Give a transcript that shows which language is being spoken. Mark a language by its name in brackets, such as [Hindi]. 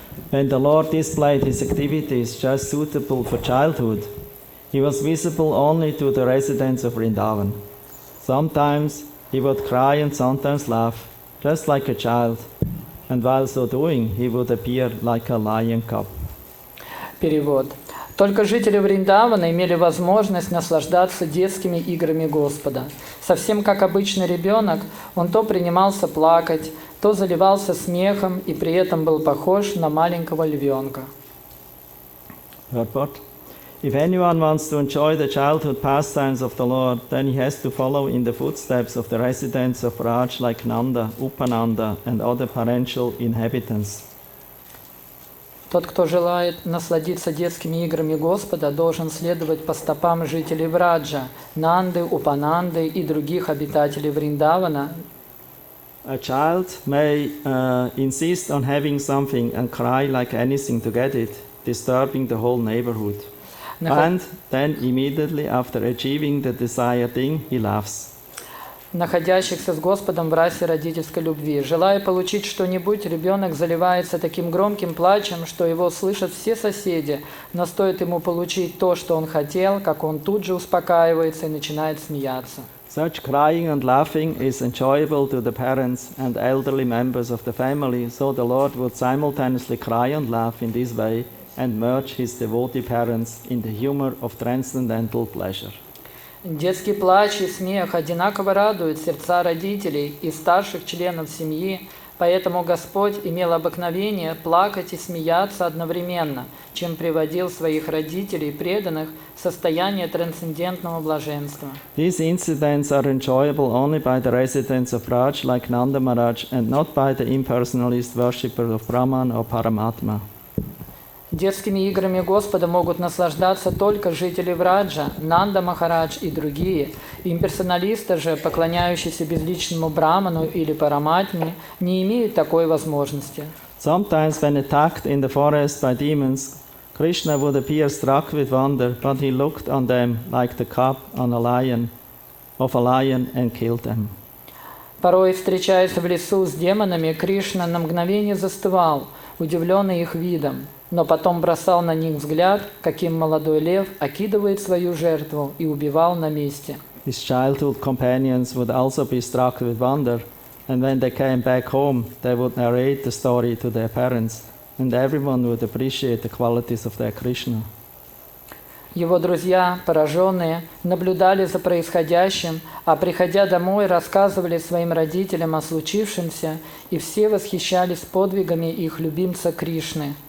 [English] When the Lord displayed His activities just suitable for childhood, He was visible only to the residents of Vrindavan. Sometimes He would cry and sometimes laugh, just like a child, and while so doing, He would appear like a lion cub. [Russian] Перевод. Только жители Вриндавана имели возможность наслаждаться детскими играми Господа. Совсем как обычный ребенок, он то принимался плакать, то заливался смехом и при этом был похож на маленького львенка. [English] Purport. If anyone wants to enjoy the childhood pastimes of the Lord, then he has to follow in the footsteps of the residents of Raj like Nanda, Upananda, and other parental inhabitants. [Russian] Тот, кто желает насладиться детскими играми Господа, должен следовать по стопам жителей Враджа, Нанды, Упананды и других обитателей Вриндавана. [English] A child may insist on having something and cry like anything to get it, disturbing the whole neighborhood. And then immediately after achieving the desired thing, he laughs. [Russian] Находящихся с Господом в расе родительской любви. Желая получить что-нибудь, ребенок заливается таким громким плачем, что его слышат все соседи, но стоит ему получить то, что он хотел, как он тут же успокаивается и начинает смеяться. [English] Such crying and laughing is enjoyable to the parents and elderly members of the family, so the Lord would simultaneously cry and laugh in this way and merge His devotee parents in the humor of transcendental pleasure. [Russian] Детский плач и смех одинаково радуют сердца родителей и старших членов семьи, поэтому Господь имел обыкновение плакать и смеяться одновременно, чем приводил своих родителей преданных в состояние трансцендентного блаженства. [English] These incidents are enjoyable only by the residents of Raj like Nanda Maharaj and not by the impersonalist worshippers of Brahman or Paramatma. [Russian] Детскими играми Господа могут наслаждаться только жители Враджа, Нанда Махарадж и другие. Имперсоналисты же, поклоняющиеся безличному Браману или Параматме, не имеют такой возможности. [English] Sometimes when attacked in the forest by demons, Krishna would appear struck with wonder, but he looked on them like the cub on a lion and killed them. [Russian] Порой, встречаясь в лесу с демонами, Кришна на мгновение застывал, удивленный их видом, но потом бросал на них взгляд, каким молодой лев окидывает свою жертву и убивал на месте. [English] His childhood companions would also be struck with wonder, and when they came back home, they would narrate the story to their parents, and everyone would appreciate the qualities of their Krishna. [Russian] Его друзья, пораженные, наблюдали за происходящим, а приходя домой, рассказывали своим родителям о случившемся, и все восхищались подвигами их любимца Кришны.